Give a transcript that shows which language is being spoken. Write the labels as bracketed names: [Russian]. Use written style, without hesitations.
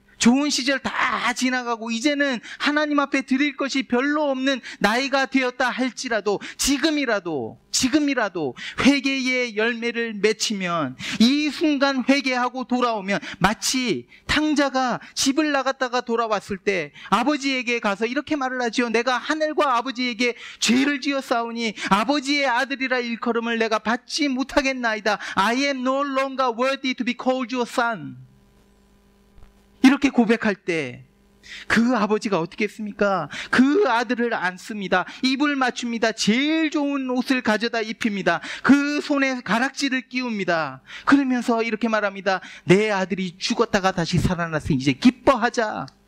[Korean] 좋은 시절 다 지나가고 이제는 하나님 앞에 드릴 것이 별로 없는 나이가 되었다 할지라도 지금이라도 회개의 열매를 맺히면, 이 순간 회개하고 돌아오면 마치 탕자가 집을 나갔다가 돌아왔을 때 아버지에게 가서 이렇게 말을 하지요. 내가 하늘과 아버지에게 죄를 지었사오니 아버지의 아들이라 일컬음을 내가 받지 못하겠나이다. [English] I am no longer worthy to be called your son. [Korean] 이렇게 고백할 때 그 아버지가 어떻게 했습니까? 그 아들을 안습니다. 입을 맞춥니다. 제일 좋은 옷을 가져다 입힙니다. 그 손에 가락지를 끼웁니다. 그러면서 이렇게 말합니다. 내 아들이 죽었다가 다시 살아났으니 이제 기뻐하자.